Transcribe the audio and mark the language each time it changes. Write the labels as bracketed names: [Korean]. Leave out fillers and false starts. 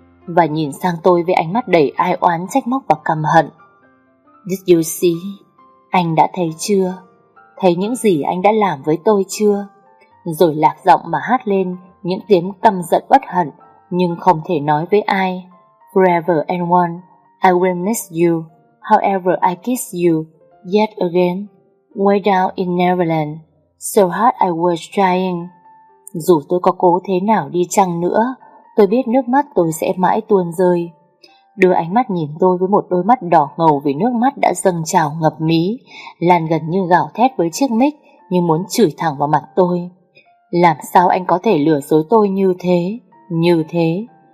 [Vietnamese] Và nhìn sang tôi với ánh mắt đầy ai oán, trách móc và căm hận. [English] Did you see? [Vietnamese] Anh đã thấy chưa? Thấy những gì anh đã làm với tôi chưa? Rồi lạc giọng mà hát lên những tiếng căm giận bất hận, nhưng không thể nói với ai. [English] Forever and one, I will miss you, however I kiss you, yet again, way down in Neverland, so hard I was trying. [Vietnamese] Dù tôi có cố thế nào đi chăng nữa, Tôi biết nước mắt tôi sẽ mãi tuôn rơi. Đưa ánh mắt nhìn tôi với một đôi mắt đỏ ngầu vì nước mắt đã dâng trào ngập mí, Lan gần như gào thét với chiếc mic như muốn chửi thẳng vào mặt tôi. Làm sao anh có thể lừa dối tôi như thế, như thế?